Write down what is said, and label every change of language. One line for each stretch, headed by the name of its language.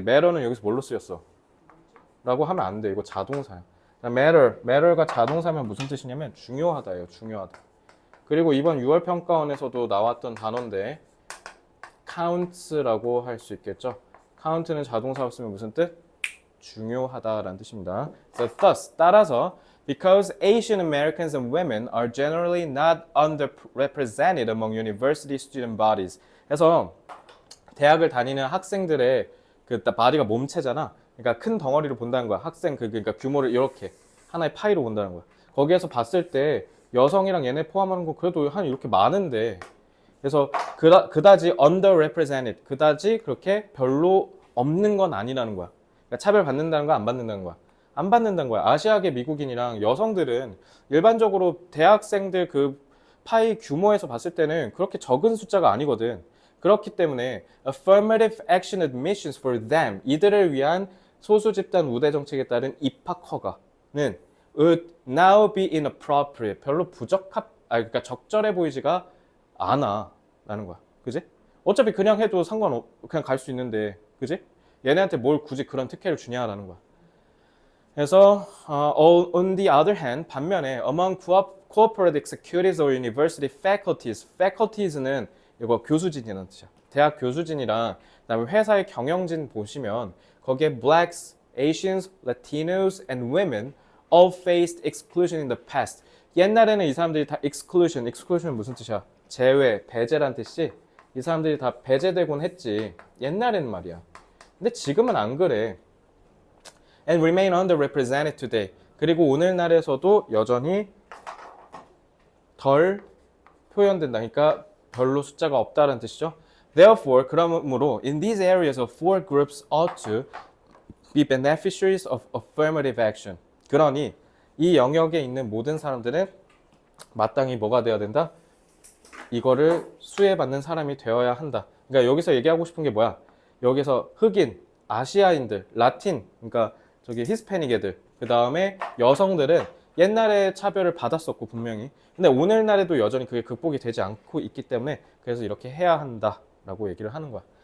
Korean: matter는 여기서 뭘로 쓰였어? 라고 하면 안 돼. 이거 자동사야. matter가 자동사면 무슨 뜻이냐면 중요하다예요. 중요하다. 그리고 이번 6월 평가원에서도 나왔던 단어인데 counts라고 할 수 있겠죠. count는 자동사로 쓰면 무슨 뜻? 중요하다라는 뜻입니다.
English: So thus,
Korean: 따라서
English: because Asian Americans and women are generally not underrepresented among university student bodies.
Korean: 그래서 대학을 다니는 학생들의 그 바디가 몸체잖아. 그러니까 큰 덩어리로 본다는 거야. 그러니까 규모를 이렇게 하나의 파이로 본다는 거야. 거기에서 봤을 때 여성이랑 얘네 포함하는 거 그래도 한 이렇게 많은데, 그래서 그다지 underrepresented, 그다지 그렇게 별로 없는 건 아니라는 거야. 그러니까 차별 받는다는 거야, 안 받는다는 거야? 안 받는다는 거야. 아시아계 미국인이랑 여성들은 일반적으로 대학생들 그 파이 규모에서 봤을 때는 그렇게 적은 숫자가 아니거든. 그렇기 때문에
English: affirmative action admissions for them,
Korean: 이들을 위한 소수 집단 우대 정책에 따른 입학 허가는
English: would now be inappropriate,
Korean: 별로 그러니까 적절해 보이지가 않아 라는 거야. 그지? 어차피 그냥 해도 그냥 갈 수 있는데, 그지? 얘네한테 뭘 굳이 그런 특혜를 주냐라는 거야. 그래서
English: on the other hand,
Korean: 반면에
English: among cooperative executives or university faculties는
Korean: 이거 교수진이라는 뜻이야. 대학 교수진이랑 그다음에 회사의 경영진 보시면 거기에
English: blacks, Asians, Latinos, and women all faced exclusion in the past.
Korean: 옛날에는 이 사람들이 다 exclusion은 무슨 뜻이야? 제외, 배제란 뜻이, 이 사람들이 다 배제되곤 했지. 옛날에는 말이야. 근데 지금은 안 그래.
English: And remain underrepresented today.
Korean: 그리고 오늘날에서도 여전히 덜 표현된다. 그러니까 별로 숫자가 없다는 뜻이죠.
English: Therefore,
Korean: 그러므로
English: in these areas of four groups ought to be beneficiaries of affirmative action.
Korean: 그러니 이 영역에 있는 모든 사람들은 마땅히 뭐가 되어야 된다? 이거를 수혜받는 사람이 되어야 한다. 그러니까 여기서 얘기하고 싶은 게 뭐야? 여기서 흑인, 아시아인들, 라틴, 그러니까 저기 히스패닉 애들, 그 다음에 여성들은 옛날에 차별을 받았었고 분명히, 근데 오늘날에도 여전히 그게 극복이 되지 않고 있기 때문에 그래서 이렇게 해야 한다라고 얘기를 하는 거야.